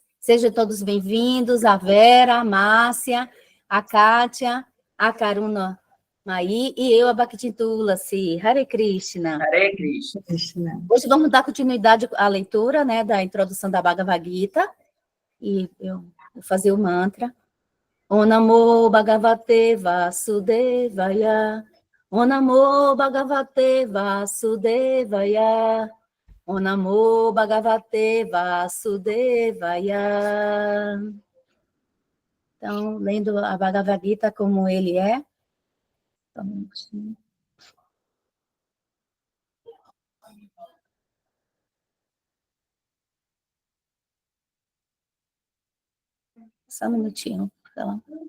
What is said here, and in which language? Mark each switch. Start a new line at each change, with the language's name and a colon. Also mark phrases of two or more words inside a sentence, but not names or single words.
Portuguese: Sejam todos bem-vindos, a Vera, a Márcia, a Kátia, a Karuna Maí e eu, a Bhakti Tulasi. Hare Krishna. Hare Krishna. Hoje vamos dar continuidade à leitura, né, da introdução da Bhagavad Gita. E eu vou fazer o mantra.
Sanskrit: Om Namo Bhagavate Vasudevaya. Om Namo Bhagavate Vasudevaya. Om Namo Bhagavate Vasudevaya.
Portuguese: Então, lendo a Bhagavad Gita como ele é. Só um minutinho. Então.